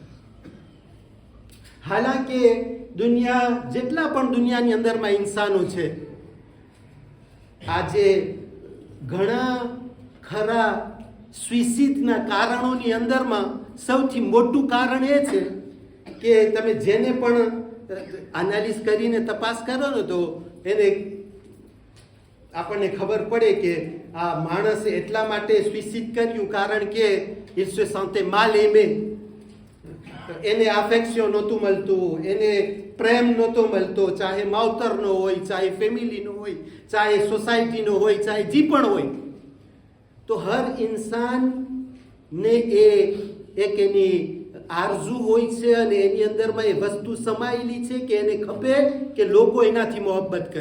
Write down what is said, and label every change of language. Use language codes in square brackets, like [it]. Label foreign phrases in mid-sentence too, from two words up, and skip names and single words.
[gu] હાલાકે જેટલા પણ દુનિયાની અંદરમાં ઇન્સાનો છે, આજે ઘણા ખરા સુઇસાઇડના કારણોની અંદરમાં સૌથી મોટું કારણ એ છે કે તમે જેને પણ એનાલિસ કરીને તપાસ કરો ને તો એને આપણને ખબર પડે કે આ માણસે એટલા માટે સુઇસાઇડ કર્યું કારણ કે [fr] il se sentait mal aimé. [gu] એને અફેક્શન નહોતું મળતું, એને પ્રેમ નહોતો મળતો, ચાહે માવતરનો હોય, ચાહે ફેમિલીનો હોય, ચાહે સોસાયટીનો હોય, ચાહે જે પણ હોય. તો હર ઇન્સાનને એક એની આરઝુ હોય છે અને એની અંદરમાં એ વસ્તુ સમાયેલી છે કે એને ખપે કે લોકો એનાથી મોહબ્બત કરે.